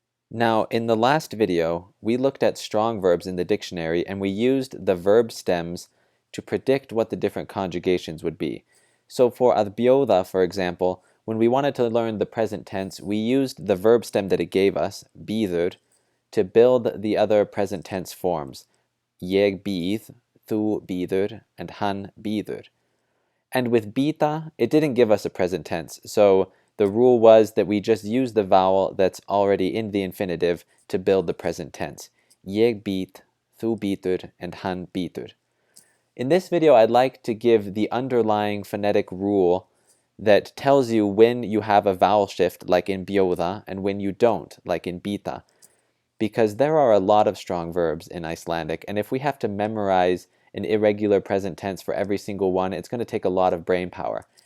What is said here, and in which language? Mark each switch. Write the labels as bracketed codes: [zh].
[en] Now, in the last video, we looked at strong verbs in the dictionary and we used the verb stems to predict what the different conjugations would be. So for að bjóða, for example, when we wanted to learn the present tense, we used the verb stem that it gave us, býður, to build the other present tense forms. [is] Ég býð, þú býður, and hann býður. [en] And with býta, it didn't give us a present tense, so the rule was that we just use the vowel that's already in the infinitive to build the present tense. [is] Ég býð, þú býður, and hann býður. [en] In this video, I'd like to give the underlying phonetic rule that tells you when you have a vowel shift, like in bjóða, and when you don't, like in býta. Because there are a lot of strong verbs in Icelandic, and if we have to memorize an irregular present tense for every single one, it's going to take a lot of brain power.